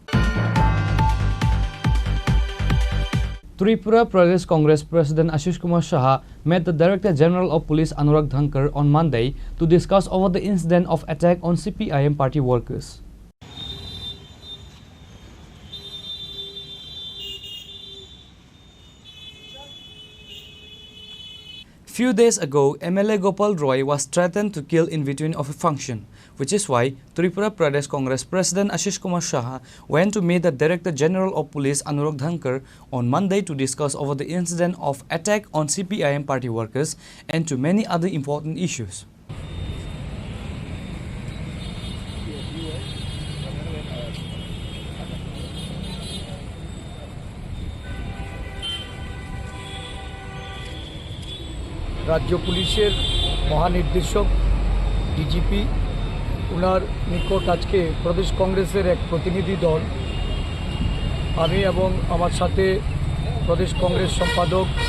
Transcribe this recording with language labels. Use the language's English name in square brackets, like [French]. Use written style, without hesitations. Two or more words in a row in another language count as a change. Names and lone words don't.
[English] Tripura Pradesh Congress President Ashish Kumar Shah met the Director General of Police Anurag Dhankar on Monday to discuss over the incident of attack on CPIM party workers. Few days ago, MLA Gopal Roy was threatened to kill in between of a function, which is why Tripura Pradesh Congress President Ashish Kumar Shah went to meet the Director General of Police Anurag Dhankar on Monday to discuss over the incident of attack on CPIM party workers and to many other important issues. [Bangla] রাজ্য পুলিশের মহানির্দেশক ডিজিপি ওনার নিকট আজকে প্রদেশ কংগ্রেসের এক প্রতিনিধি দল, আমি এবং আমার সাথে প্রদেশ কংগ্রেস সম্পাদক